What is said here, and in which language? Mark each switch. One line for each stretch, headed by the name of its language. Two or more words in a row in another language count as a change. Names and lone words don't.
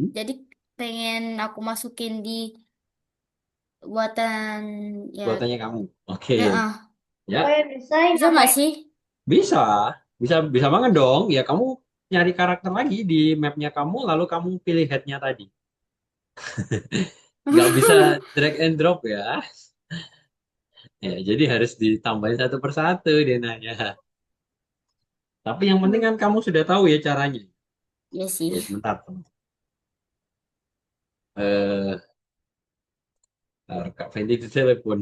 Indonesian: jadi pengen aku masukin di buatan ya. Buatannya kamu. Oke. Heeh. Ya, Oh ya desain Bisa apa nggak ya? sih? bisa. Bisa banget dong. Ya, kamu nyari karakter lagi di mapnya kamu, lalu kamu pilih headnya tadi. Nggak bisa
English: drag and drop
Indonesian: ya. Ya, jadi harus ditambahin satu persatu dia nanya. Tapi yang penting kan kamu sudah tahu ya caranya. Ya sih. Ya, sebentar. Eh, Kak Fendi itu telepon.